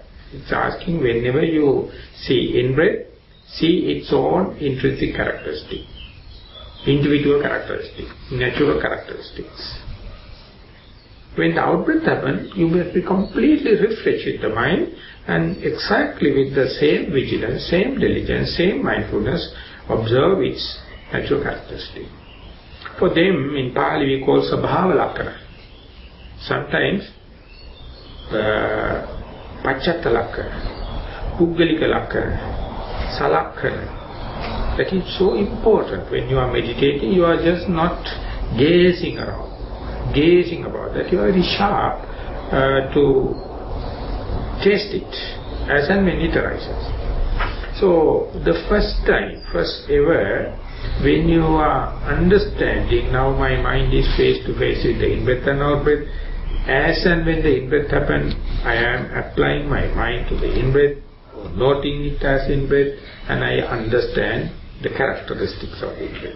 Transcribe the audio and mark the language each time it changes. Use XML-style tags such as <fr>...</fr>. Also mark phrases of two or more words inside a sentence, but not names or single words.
<en>It's asking, whenever you see in-breath, see its own intrinsic characteristic, individual characteristic, natural characteristics. When the out-breath happens, you must be completely refreshed with the mind and exactly with the same vigilance, same diligence, same mindfulness, observe its natural characteristic. For them, in Pali we call</en> <pi>sabhava lakkhana. Sometimes pachatta lakkhana, puggalika lakkhana, salakkana.</pi> <en>That is so important. When you are meditating, you are just not gazing around, gazing about that. You are very sharp to taste it as and when it arises. So the first ever, when you are understanding, now my mind is face to face with the in-breath and out-breath, as and when the in-breath happens, I am applying my mind to the in-breath, or noting it as in-breath, and I understand the characteristics of in-breath.</en>